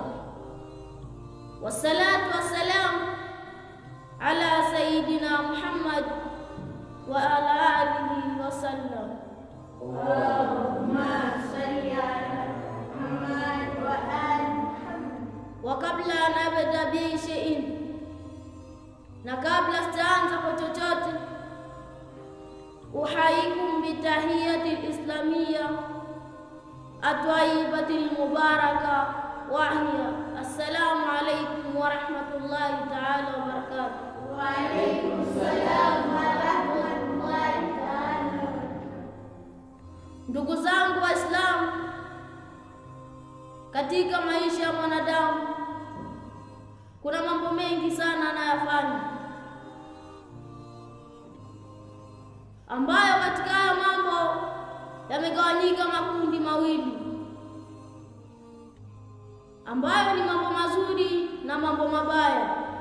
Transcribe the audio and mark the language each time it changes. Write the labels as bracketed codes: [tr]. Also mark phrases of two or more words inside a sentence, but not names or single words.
[ar] والصلاة والسلام على سيدنا محمد وعلى آله وسلم. اللهم صل على محمد وآل محمد. وقبل أن أبدأ بشيء، [sw] na kabla sijaanza kwa chochote, [ar] أحييكم بتحية الإسلام الطيبة المباركة وهي السلام عليكم ورحمة الله تعالى وبركاته. وعليكم السلام ورحمة الله تعالى. [sw] Ndugu zangu Waislamu, katika maisha ya mwanadamu kuna mambo mengi sana anayafanya, ambayo katika haya mambo yamegawanyika makundi mawili, ambayo ni mambo mazuri na mambo mabaya.